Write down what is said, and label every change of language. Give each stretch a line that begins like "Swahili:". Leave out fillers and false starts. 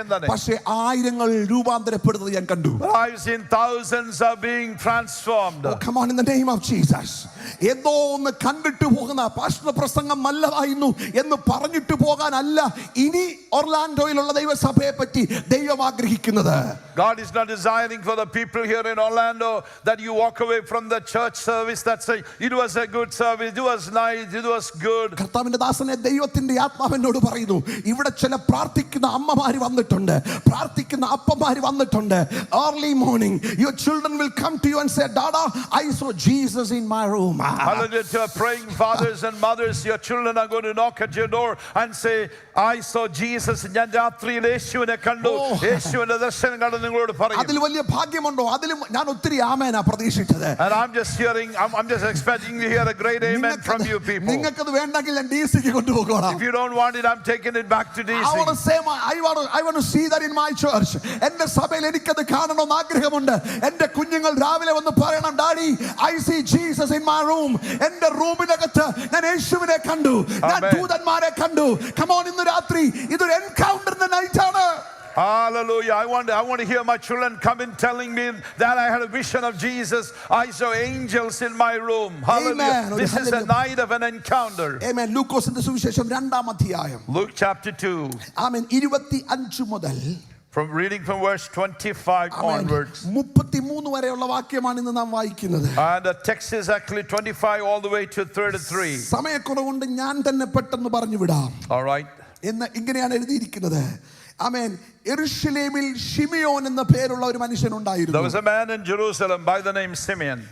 Malayalam: പക്ഷേ ആയിരങ്ങൾ രൂപാന്തരപ്പെടുന്നത് ഞാൻ കണ്ടു.
English: I've seen thousands are being transformed. Oh, come on, in the name of Jesus.
Malayalam: ഏതോ ഒന്ന് കണ്ടിട്ട് പോകുന്ന പാസ്റ്റർ പ്രസംഗം നല്ലതായിരുന്നു എന്ന് പറഞ്ഞിട്ട് പോകാനല്ല ഇനി ഒർലാൻഡോയിലുള്ള ദൈവസഭയെ പറ്റി ദൈവം ആഗ്രഹിക്കുന്നത്.
English: God is not desiring for the people here in Orlando that you walk away from the church service that say it was a good service, it was nice, it was good.
Malayalam: കർത്താവിന്റെ ദാസനെ ദൈവത്തിന്റെ ആത്മാവിനോട് പറയുന്നു, ഇവിടെ ചില പ്രാർത്ഥിക്കുന്ന അമ്മമാര് വന്നിട്ടുണ്ട്, പ്രാർത്ഥിക്കുന്ന അപ്പമാര് വന്നിട്ടുണ്ട്.
English: Early morning your children will come to you and say, Dada, I saw Jesus in my room. Hallelujah. To praying fathers and mothers, your children are going to knock at your door and say, I saw Jesus.
Malayalam: ഞാൻ രാത്രിയിൽ യേശുവിനെ കണ്ടു, യേശുവിന്റെ ദർശനം കണ്ടു നിങ്ങളോട് പറയും. അതിൽ വലിയ ഭാഗ്യമുണ്ടോ? അതിൽ ഞാൻ ഒത്തിരി ആമേനാ പ്രതീക്ഷിച്ചത്.
English: And I'm just hearing, I'm just expecting to hear a great amen from you people.
Malayalam: നിങ്ങൾക്ക് അത് വേണ്ടെങ്കിൽ ഞാൻ ഡിസിക്ക് കൊണ്ടുപോകണം.
English: If you don't want it, I'm taking it back to DC. I want to see that in my church.
Malayalam: എൻ്റെ സഭയിൽ എനിക്കത് കാണണമെന്ന് ആഗ്രഹമുണ്ട്. എൻ്റെ കുഞ്ഞുങ്ങൾ രാവിലെ വന്ന് പറയണം, daddy,
English: I see Jesus in my room.
Malayalam: എൻ്റെ റൂമിനകത്ത് ഞാൻ യേശുവിനെ കണ്ടു, ഞാൻ ദൂതന്മാരെ കണ്ടു.
English: Come on,
Malayalam: ഇന്ന് രാത്രി ഇതൊരു
English: encounter in the night
Malayalam: ആണ്.
English: Hallelujah. I want to hear my children come in telling me that I had a vision of Jesus. I saw angels in my room. Hallelujah. Amen. This is a night of an encounter.
Malayalam: Amen. ലൂക്കോസിന്റെ സുവിശേഷം 2-ാം അധ്യായം.
English: Luke chapter 2.
Malayalam: ആമേൻ. 25 മുതൽ
English: from reading from verse 25 onwards.
Malayalam: 33 വരെയുള്ള വാക്യമാണ് ഇന്ന് നാം വായിക്കുന്നത്.
English: And the text is actually 25 all the way to 33.
Malayalam: സമയക്കുറവുകൊണ്ട് ഞാൻ തന്നെ പെട്ടെന്ന് പറഞ്ഞു വിടാം.
English: All right.
Malayalam: എന്ന് ഇങ്ങനെയാണ് എഴുതിയിരിക്കുന്നത്. ആമേൻ. യെരൂശലേമിൽ ശിമിയോൻ എന്ന പേരുള്ള ഒരു മനുഷ്യൻ ഉണ്ടായിരുന്നു.
English: There was a man in Jerusalem by the name Simeon.